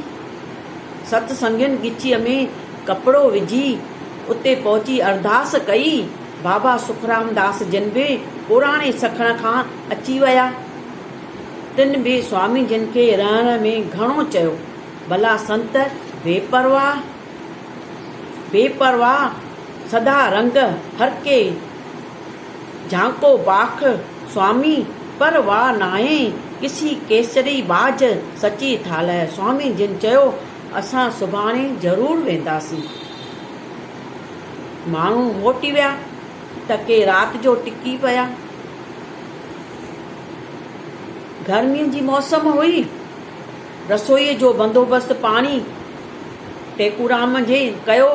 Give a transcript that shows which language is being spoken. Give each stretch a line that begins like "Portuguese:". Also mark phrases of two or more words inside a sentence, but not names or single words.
Sindhi: सत्संगियुनि गिचीअ में कपिड़ो विझी उते पहुची अरदास कई। बाबा सुखराम दास जिन बि पुराणे सखण खां अची विया। तिन बि स्वामी जिन खे रहण में घणो चयो। भला संत बेपरवाह सदा रंग हर के झांको बाख स्वामी पर वाह नाहे किसी केसरी बाज सची थाल। स्वामी जिन चयो, असां सुभाणे ज़रूरु वेंदासीं। माण्हू मोटी विया त के राति जो टिकी पिया। गर्मीअ जी मौसम हुई। रसोईअ जो बंदोबस्तु पाणी टेकूराम जे कयो।